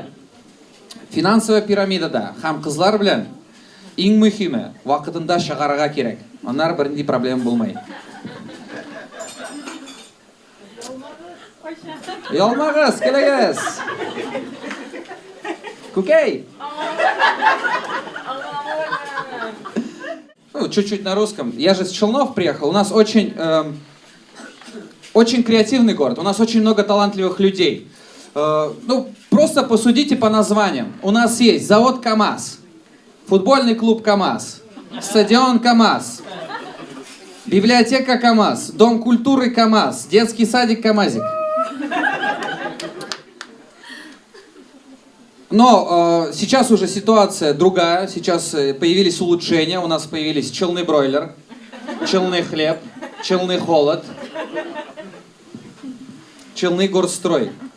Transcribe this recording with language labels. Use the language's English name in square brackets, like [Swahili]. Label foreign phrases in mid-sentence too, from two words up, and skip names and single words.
[Russian] Финансовая пирамидада [Tatar] һәм кызлар белән иң мөһиме вакытында чыгарга кирәк. Аннары бернинди проблема булмай. Ялмагыз, келегез. Кукей. [Russian] Ну, чуть-чуть на русском. Я же с Челнов приехал. У нас очень креативный город. У нас очень много талантливых людей. Ну, просто посудите по названиям. У нас есть завод КамАЗ, футбольный клуб КамАЗ, стадион КамАЗ, библиотека КамАЗ, дом культуры КамАЗ, детский садик КамАЗик. Но сейчас уже ситуация другая, сейчас появились улучшения, у нас появились челны бройлер, челны хлеб, челны холод, челны горстрой.